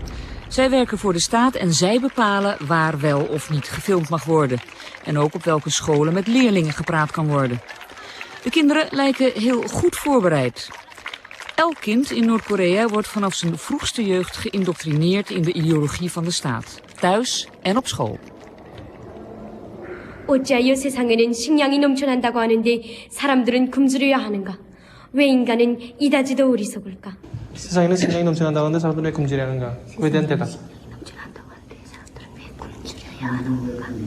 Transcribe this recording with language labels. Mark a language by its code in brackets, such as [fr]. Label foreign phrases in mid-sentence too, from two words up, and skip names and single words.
[nl] Zij werken voor de staat en zij bepalen waar wel of niet gefilmd mag worden. En ook op welke scholen met leerlingen gepraat kan worden. De kinderen lijken heel goed voorbereid. Elk kind in Noord-Korea wordt vanaf zijn vroegste jeugd geïndoctrineerd in de ideologie van de staat. Thuis en op school. [ko] 어찌하여 세상에는 식량이 넘쳐난다고 하는데 사람들은 굶주려야 하는가? 왜 인간은 이다지도 어리석을까? 세상에는 식량이 넘쳐난다고 하는데 사람들은 왜 굶주려하는가? 그에 대한 대답. 넘쳐난다고 하는데 사람들은 왜 굶주려야 하는가?